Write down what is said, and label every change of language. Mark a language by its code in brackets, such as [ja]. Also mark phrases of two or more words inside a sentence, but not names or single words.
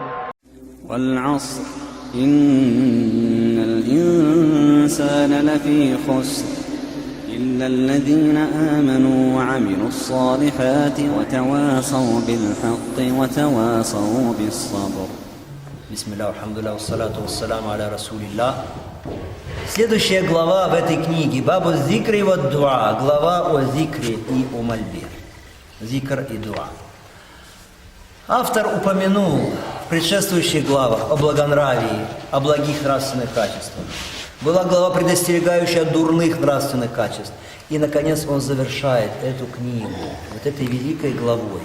[ar] والعصر إن الإنسان لفي خسر إلا الذين آمنوا وعملوا الصالحات وتواصوا بالحق وتواصوا بالصبر. بسم الله، الحمد لله، والصلاة والسلام على رسول الله. [ru] Следующая глава в этой книге, [ar] باب الذكر والدعاء, [ru] глава о зикре и о мольбе. Зикр и дуа. Автор упомянул в предшествующих главах о благонравии, о благих нравственных качествах. Была глава, предостерегающая от дурных нравственных качеств. И, наконец, он завершает эту книгу вот этой великой главой.